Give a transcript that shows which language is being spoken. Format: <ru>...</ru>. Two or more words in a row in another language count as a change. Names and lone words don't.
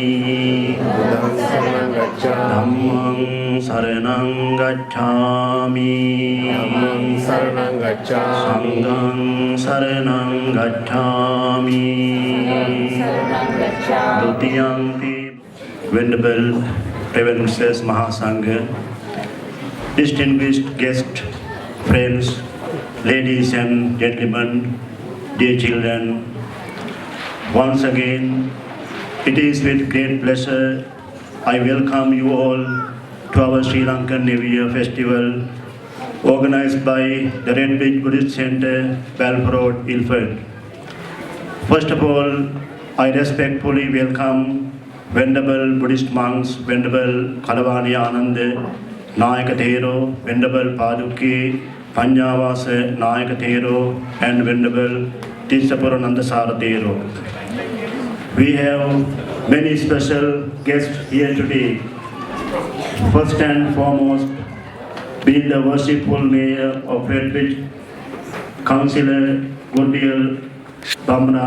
<pi>Buddhang Saranang Gacchami. Dhammang Saranang Gacchami. Dhammang Saranang Gacchami. Sanghang Saranang Gacchami. Dutiyampi.</pi> <en>Venerable Reverend Mrs. Mahasangha, distinguished guests, friends, ladies and gentlemen, dear children, once again, it is with great pleasure I welcome you all to our Sri Lankan New Year festival organized by the Redbridge Buddhist Centre, Balfour Road, Ilford. First of all, I respectfully welcome Venerable Buddhist monks, Venerable Kalavani Ananda Nayaka Thero, Venerable Paduki Panyavasa Nayaka Thero, and Venerable Tishapurananda Sara Thero. We have many special guests here today. First and foremost, being the worshipful mayor of Redbridge, Councillor Goodwill Bamra.</en>